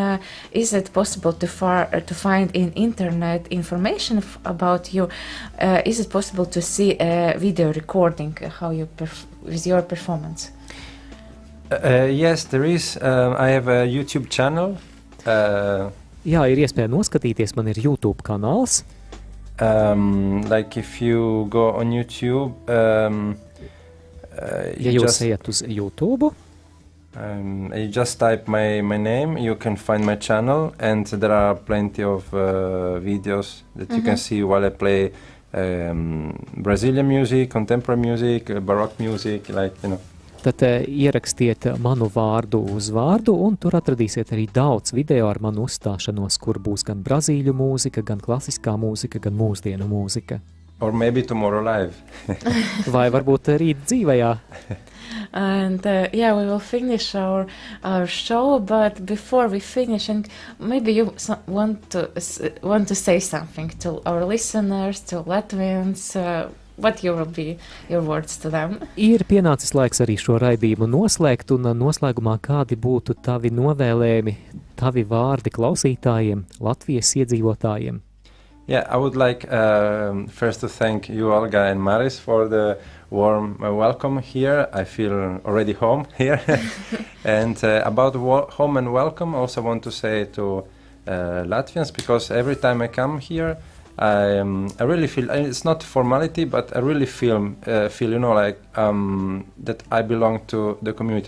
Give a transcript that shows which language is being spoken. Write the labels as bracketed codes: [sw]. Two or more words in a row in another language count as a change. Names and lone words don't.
[en] Is it possible to find in internet information about you? Is it possible to see a video recording how you with your performance? Yes, there is. I have a YouTube channel. [lv] Jā, ir iespēja noskatīties, man ir YouTube kanāls. [en] Like if you go on YouTube, [lv] ja jūs ejat uz YouTube, [en] you just type my name, you can find my channel, and there are plenty of videos that you can see while I play Brazilian music, contemporary music, Baroque music, like, you know. [lv] tad ierakstiet manu vārdu uz vārdu, un tur atradīsiet arī daudz video ar manu uzstāšanos, kur būs gan brazīļu mūzika, gan klasiskā mūzika, gan mūsdienu mūzika. [en] Or maybe tomorrow live. [lv] Vai varbūt rīt dzīvajā. [en] And yeah, we will finish our show, but before we finish, and maybe you want to say something to our listeners, to Latvians. What will be your words to them? [lv] Ir pienācis laiks arī šo raidījumu noslēgt, un noslēgumā kādi būtu tavi novēlējumi, tavi vārdi klausītājiem, Latvijas iedzīvotājiem? [en] Yeah, I would like first to thank you, Olga and Maris, for the warm welcome here. I feel already home here. And about home and welcome, I also want to say to Latvians, because every time I come here, I really feel, it's not formality, but I really feel like that I belong to the community.